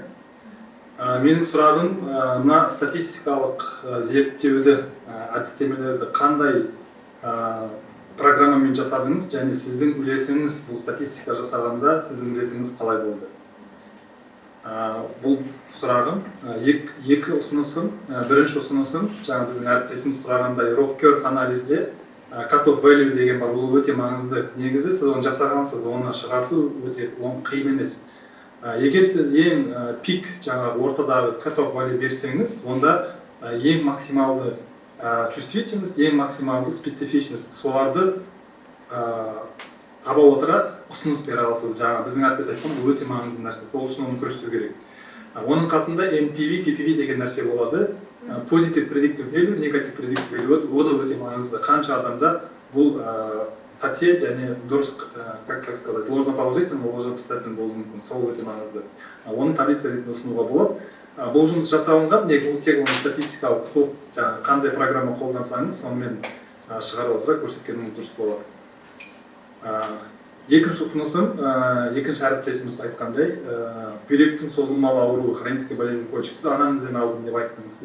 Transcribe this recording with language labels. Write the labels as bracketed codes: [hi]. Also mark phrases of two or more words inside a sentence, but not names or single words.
[kk] Менің сұрағым, мына статистикалық зерттеуді, әдістемелерді қандай программамен жасадыңыз, және сіздің үлесіңіз бұл статистика жасағанда сіздің үлесіңіз қалай болды? Бұл сұрағым. 2 ұсынысым, бірінші ұсынысым, жаңа біздің әріптесіміз сұрағандай Роккер анализде [en] cut-off value [kk] деген бар, ол өте маңызды. Негізі сіз оны жасағансыз, оны шығарту өте қиын емес. Егер сіз ең пик, жаңағы ортадағы [en] cut-off value [kk] берсеңіз, онда ең максималды чувствительность, ең максималды специфичность, соларды таба отыра ұсыныс бере аласыз. Жаңа біздің әріптес айтқан, бұл өте маңызды нәрсе, сол үшін оны көрсету керек. Оның қасында NPV, PPV деген нәрсе болады. [en] Positive predictive value, negative predictive value, [kk] о да өте маңызды. Қанша адамда бұл қате және дұрыс, [ru] как сказать, ложноположительный, ложноотрицательный [kk] болуы мүмкін, сол өте маңызды. Оны таблица ретінде ұсынуға болады. Бұл жұмыс жасалынған, тек оны статистикалық софт, қандай программа қолдансаңыз, сонымен шығарып отыра көрсеткеніңіз дұрыс болады. Екінші ұсынысым, екінші әріптесіміз айтқандай, бүйректің созылмалы ауруы, [ru] хронический болезнь почек, [kk] сіз анамнізден алдым деп айттыңыз.